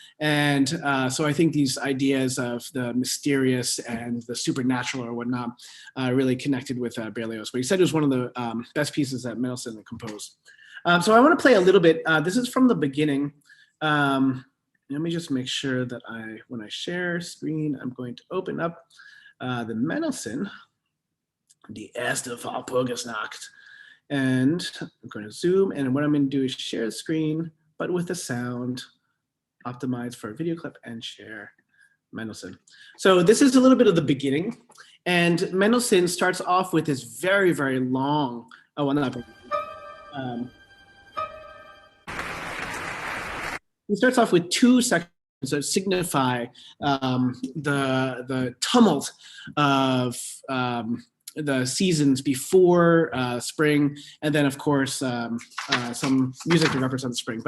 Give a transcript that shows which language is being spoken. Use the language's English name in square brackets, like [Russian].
[English] And so I think these ideas of the mysterious and the supernatural or whatnot really connected with Berlioz. But he said it was one of the best pieces that Mendelssohn composed. So I want to play a little bit. This is from the beginning. Let me just make sure that when I share screen, I'm going to open up the Mendelssohn. [German] Die erste Walpurgisnacht. [English] And I'm going to zoom, and what I'm going to do is share the screen, but with the sound, optimize for a video clip, and share Mendelssohn. So this is a little bit of the beginning, and Mendelssohn starts off with this very, very long, oh, well, not very, he starts off with two sections that signify the tumult of the seasons before spring, and then of course some music to represent spring.